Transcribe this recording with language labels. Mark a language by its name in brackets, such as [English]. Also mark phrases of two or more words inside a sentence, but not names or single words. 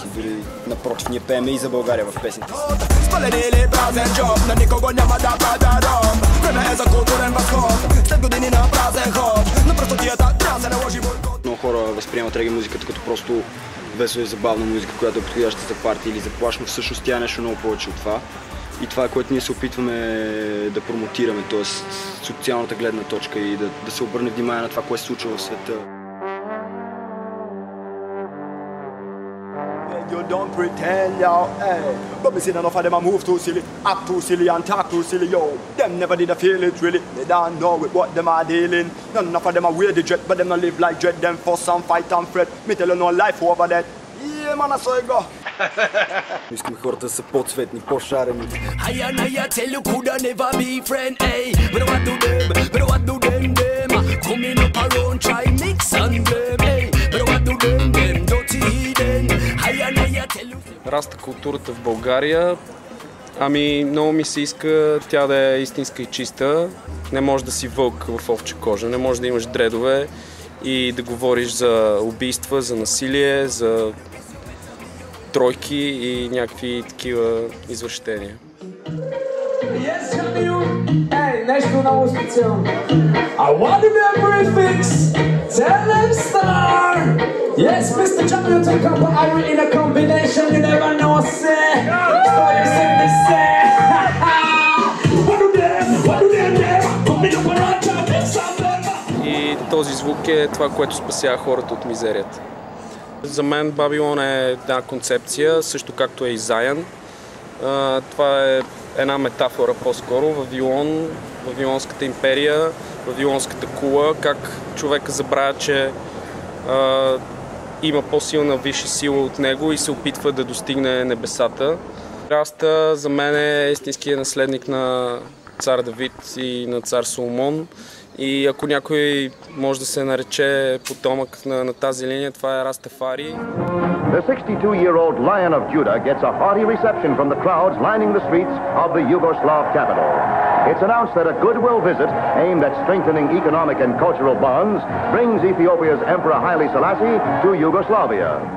[Bulgarian] Дори напротив, ние пееме и за България в песните си. Много хора възприемат реге музиката като просто весело и забавна музика, която е подходяща за партия или за плаш, но всъщност тя е нещо много повече от това. И това е, което ние се опитваме да промотираме, т.е. социалната гледна точка и да се обърне внимание на това, което се случва в света. [English] you don't pretend, yo, hey. But me see enough of them a move too silly, act too silly and talk too silly, yo. Them never did a feel it really, they don't know with what them are dealing. None of them are weird the dread, but them not live like dread. Them fuss and fight and fret. Me tell you no life over that. Yeah, man, I saw it go. [Bulgarian] Искам хората да са по-цветни, по-шарени. [English] I tell you coulda never be friend, hey. But what do them, coming up around, try mix and blame, hey. But what do them, dirty heathen. I tell you. [Bulgarian] Раста културата в България. Ами, много ми се иска тя да е истинска и чиста. Не може да си вълк в овча кожа, не може да имаш дредове и да говориш за убийства, за насилие, за тройки и някакви такива извращения. Нещо много специално. [English] I want to be a prefix. Tell them star. Yes, Mr. Champion, take up iron in a combination. You never know, say. Stories in the say. What do them? Coming up around, champion, something. [Bulgarian] И този звук е това, което спасява хората от мизерията. За мен Бабилон е една концепция, също както е и Заян. Това е една метафора по-скоро. Вавилонската империя, Вавилонската кула, как човека забравя, че има по-силна висша сила от него и се опитва да достигне небесата. Раста за мен е истинският наследник на цар Давид и на цар Соломон. И ако някой може да се нарече потомък на тази линия, това е Растафари. [English] The 62-year-old Lion of Judah gets a hearty reception from the crowds lining the streets of the Yugoslav capital. It's announced that a goodwill visit aimed at strengthening economic and cultural bonds brings Ethiopia's Emperor Haile Selassie to Yugoslavia.